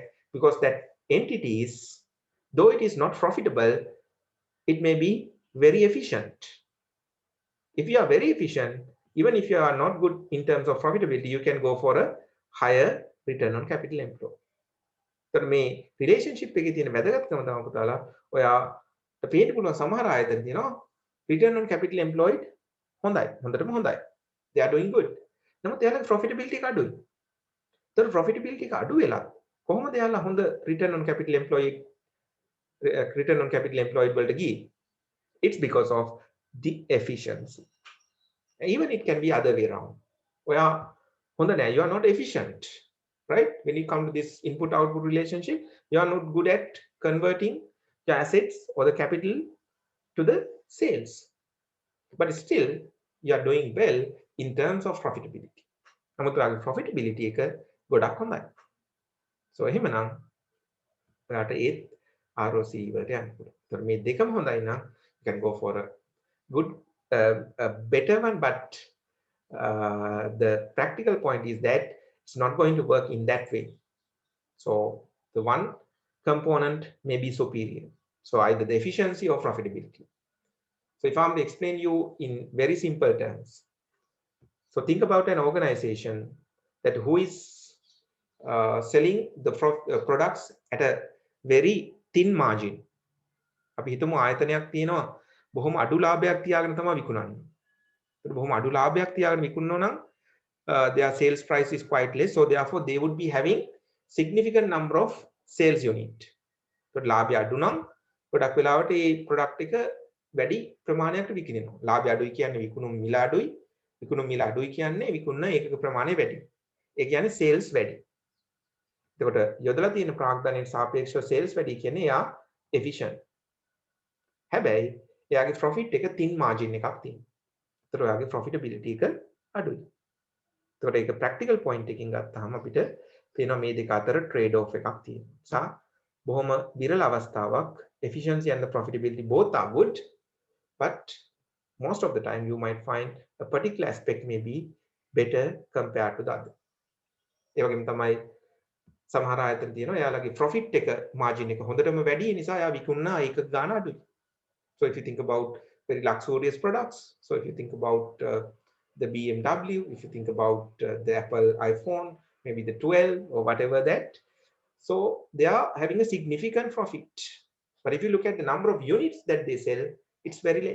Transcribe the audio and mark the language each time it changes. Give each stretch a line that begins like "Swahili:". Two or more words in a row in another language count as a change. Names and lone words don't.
English: Because that entity is, though it is not profitable, it may be very efficient. If you are very efficient, even if you are not good in terms of profitability, you can go for a higher return on capital employed.
Sinhala: तर මේ රිලේෂන්ෂිප් එකේ තියෙන වැදගත්කම තමයි පුතාලා ඔයාට පේන්න පුළුවන් සමහර ආයතන තියෙනවා
English: return on capital employed
Sinhala: හොඳයි හොඳටම හොඳයි
English: they are doing good
Sinhala: නමුත් එයාලගේ profitability එක අඩුයි. ඒතර profitability එක අඩු වෙලා කොහොමද එයාලා හොඳ
English: return on capital employed
Sinhala: වලට ගියේ?
English: It's because of the efficiency. Even it can be other way around.
Sinhala: ඔයා හොඳ නැහැ,
English: you are not efficient. Right? When you come to this input-output relationship, you are not good at converting the assets or the capital to the sales. But still, you are doing well in terms of profitability.
Sinhala: නමුත් ඔයාගේ profitability එක ගොඩක් හොඳයි. So එහෙමනම් ඔයාට ඒත් ROC වලට යන්න පුළුවන්. ඒතර මේ දෙකම හොඳයි නම්
English: you can go for a good a better one, but the practical point is that it's not going to work in that way. So the one component may be superior. So either the efficiency or profitability. So if I'm to explain you in very simple terms, so think about an organization that who is selling the products at a very thin margin.
Sinhala: අපි හිතමු ආයතනයක් තියෙනවා බොහොම අඩු ලාභයක් තියාගෙන තමයි විකුණන්නේ. ඒක බොහොම අඩු ලාභයක් තියාගෙන විකුණනවා නම්
English: their sales price is quite less, so therefore they would be having significant number of sales unit.
Sinhala: So ලාභය අඩු නම් ගොඩක් වෙලාවට මේ product එක වැඩි ප්‍රමාණයකට විකිනෙනවා. ලාභය අඩුයි කියන්නේ විකුණුම් මිල අඩුයි. විකුණුම් මිල අඩුයි කියන්නේ විකුණන ඒකක ප්‍රමාණය වැඩි. ඒ කියන්නේ sales වැඩි. එතකොට යොදලා තියෙන ප්‍රාග්ධනයට සාපේක්ෂව sales වැඩි කියන්නේ එයා efficient. හැබැයි එයාගේ profit එක
English: thin margin
Sinhala: එකක් තියෙනවා. ඒතර එයාගේ profitability එක අඩුයි. ඒතකොට ඒක
English: practical point
Sinhala: එකකින් ගත්තාම අපිට පේනවා මේ දෙක අතර
English: trade off
Sinhala: එකක් තියෙනවා. සා බොහොම විරල අවස්ථාවක්
English: efficiency and the profitability both are good, but most of the time you might find a particular aspect may be better compared to the other.
Sinhala: ඒ වගේම තමයි සමහර ආයතන තියෙනවා එයාලගේ profit එක margin එක හොඳටම වැඩි නිසා එයා විකුණන ඒක ගාණ අඩුයි.
English: So if you think about very luxurious products, so if you think about the BMW, if you think about the Apple iPhone, maybe the 12 or whatever that, so they are having a significant profit. But if you look at the number of units that they sell, it's very less.